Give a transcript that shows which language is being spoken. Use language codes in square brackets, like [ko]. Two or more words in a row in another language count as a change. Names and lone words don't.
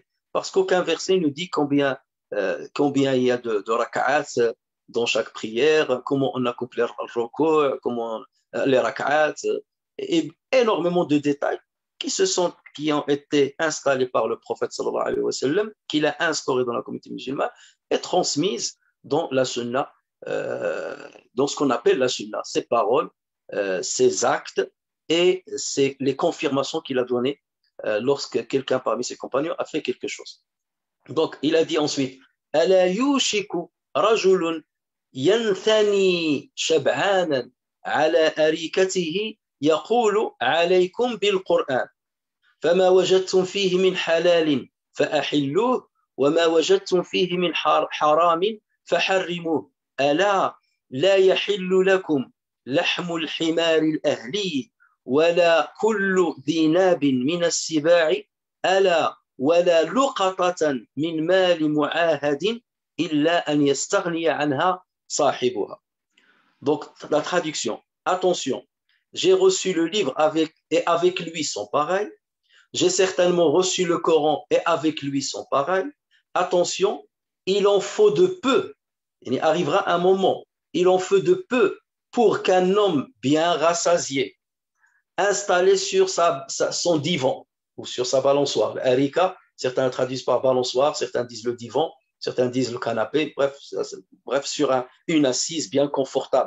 [fr] Parce qu'aucun verset nous dit combien il y a de raka'at dans chaque prière, comment on accomplit le ruku', comment les raka'at, et énormément de détails qui ont été installés par le prophète [ar] صلى الله عليه وسلم, [fr] qu'il a instauré dans la communauté musulmane et transmises dans la sunna, dans ce qu'on appelle la sunna, ses paroles, ses actes et les confirmations qu'il a données lorsque quelqu'un parmi ses compagnons a fait quelque chose. Donc, il a dit ensuite [ar] ألا يوشك رجل يثني شبعان على أريكته يقول عليكم بالقرآن فما وجدتم فيه من حلال فأحلوه وما وجدتم فيه من حرام فحرموه ألا لا يحل لكم لحم الحمار الأهلي ولا كل ذي ناب من السباع ألا ولا لقطة من مال معاهد إلا أن يستغني عنها صاحبها. [fr] Donc la traduction, attention, j'ai reçu le livre et avec lui son pareil. J'ai certainement reçu le Coran et avec lui son pareil. Attention, il en faut de peu. Il arrivera un moment, il en faut de peu pour qu'un homme bien rassasié, installé sur son divan ou sur sa balançoire, l'arika, certains traduisent par balançoire, certains disent le divan, certains disent le canapé, bref sur une assise bien confortable.